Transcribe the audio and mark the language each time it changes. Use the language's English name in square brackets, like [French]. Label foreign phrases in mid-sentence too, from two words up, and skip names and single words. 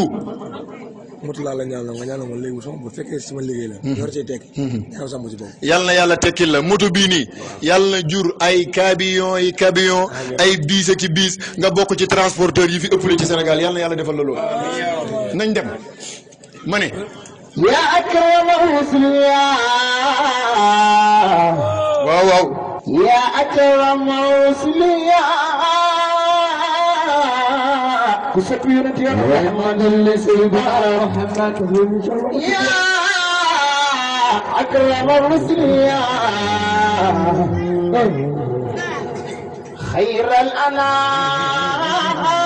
[Wolof] motu laa la ñaanal nga ñaanal ma léegi sama bu fekkee sama liggéey la. yor cee tekki. ñaanal sama ci bopp. yal na yàlla tekkil la moto bii nii yàlla na jur ay camion ay biis ak biis nga bokk ci transporteur yi fi ëppale ci Sénégal yal na yàlla defal la loolu. nañ dem ma ne [Arabic] يا أكرم الرسل [Wolof] waaw waaw [Arabic] يا أكرم الرسل كسبيرة يا محمد اللي سيدنا محمد يا أكرم الرسل خير الأنام